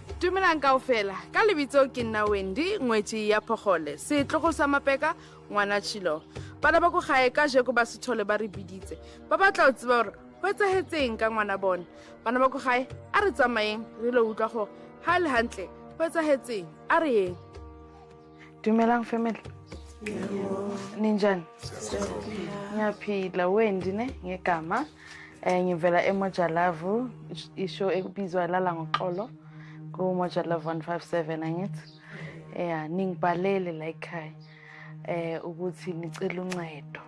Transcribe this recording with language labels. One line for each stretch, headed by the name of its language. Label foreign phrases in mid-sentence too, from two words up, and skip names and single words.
Northern Sotho: Dumelang kaofela ka lebitso ke nna Wendy ngwetsi ya Phogole se tlogo sa mapeka ngwana Tshilo bana ba go gae ka jeko ba se thole ba re biditse ba batla o tseba gore ho etsahetseng ka ngwana bona bana ba go gae a re tsamaeng re lo utlwa go ha le hantle ho etsahetseng a re yeng. Dumelang family.
Zulu: Ninjani? Ngiyaphila Wendy ne ngegama ngivela eMojalavu isho ekubizwa lala ngoxolo ku Mojalavu 157 angithi ningibhalele la ekhaya ukuthi nicela uncedo.